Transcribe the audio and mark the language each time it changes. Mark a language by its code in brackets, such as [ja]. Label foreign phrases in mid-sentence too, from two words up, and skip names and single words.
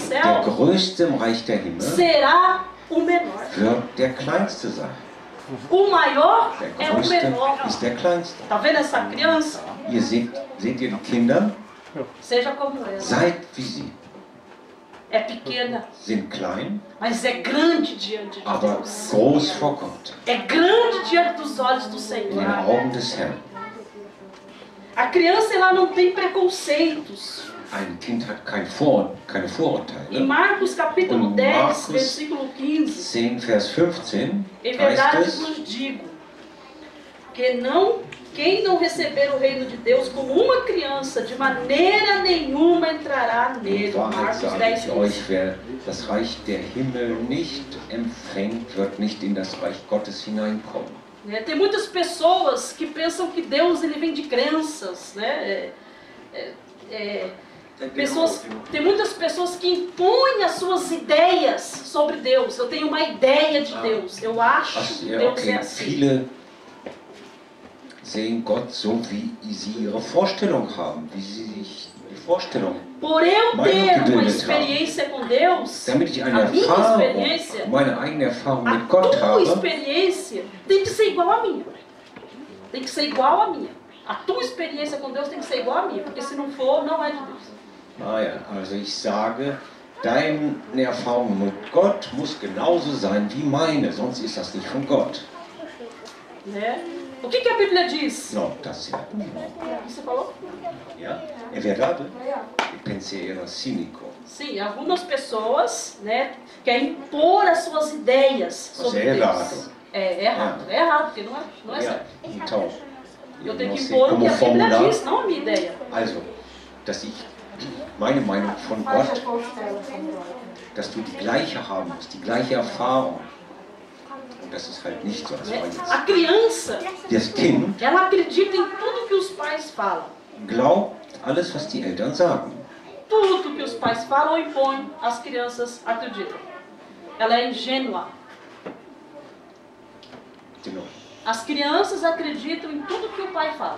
[de] Der [pt] céu [de] Größte im Reich der Himmel [pt] será o menor. [de] wird der Kleinste sein. [pt] O maior [de] Der [pt] é o [de] Größte [pt] menor. [de] ist der Kleinste. [pt] Tá vendo essa criança? [de] Ihr seht ihr die Kinder? [pt] Seja como ela. [de] Seid wie sie. [pt] É pequena, [de] Sind klein, [pt] mas é grande diante de [de] aber [pt] Deus. [de] groß vor Gott. [pt] É grande diante dos olhos do [de] In [pt] Senhor. [de] den Augen des Herrn. [pt] A criança ela não tem preconceitos. [de] Ein Kind hat keine [pt] Em [de] Vorurteile. [pt] Marcos capítulo [de] Und 10, Markus [pt] versículo 15, [de] 10, Vers 15 [pt] em [de] heißt [pt] verdade [de] es, [pt] vos digo que quem não receber o reino de Deus como uma criança, de maneira nenhuma entrará [de] in [pt] nele. [de] Wahrheit Marcos sage 10, ich euch, wer das Reich der Himmel nicht empfängt, wird nicht in das Reich Gottes hineinkommen. [pt] Né? Tem muitas pessoas que pensam que Deus ele vem de crenças, né? Tem muitas pessoas que impõem as suas ideias sobre Deus. Eu tenho uma ideia de Deus. Eu acho que [de] Ja, [pt] Deus é [de] okay. [pt] assim. [de] Viele sehen Gott so, wie sie ihre Vorstellung haben, wie sie sich die Vorstellung. [pt] Por eu [de] Meinung [pt] ter uma [de] gebildet [pt] experiência com Deus, [de] Damit ich [pt] a [de] eine [pt] minha [de] Erfahrung, [pt] experiência, [de] meine eigene Erfahrung [pt] a [de] mit Gott [pt] tua [de] habe, [pt] experiência tem que ser igual à minha. Tem que ser igual à minha. A tua experiência com Deus tem que ser igual a minha, porque se não for, não é de Deus. [de] Ah ja, also ich sage, deine Erfahrung mit Gott muss genauso sein wie meine, sonst ist das nicht von Gott. [pt] Né? O que a Bíblia diz? Não, tá certo. O que você falou? Ja? É verdade? Eu pensei era cínico. Sim, algumas pessoas, né, querem impor as suas ideias sobre Deus. Errado. É errado, é errado, porque não é [de] Ja, [pt] certo. então, Eu tenho não que sei impor o que como a Bíblia formular. diz, não a minha ideia. [de] Also, dass ich meine Meinung von Gott, dass du die gleiche haben musst, die gleiche Erfahrung. Und das ist halt nicht so. Das war jetzt. [pt] A criança, [de] Das Kind [pt] ela acredita em tudo que os pais falam. [de] glaubt alles, was die Eltern sagen. [pt] Tudo que os pais falam ou impõem, as crianças acreditam. Ela é ingênua. [de] Genau. [pt] As crianças acreditam em tudo que o pai fala.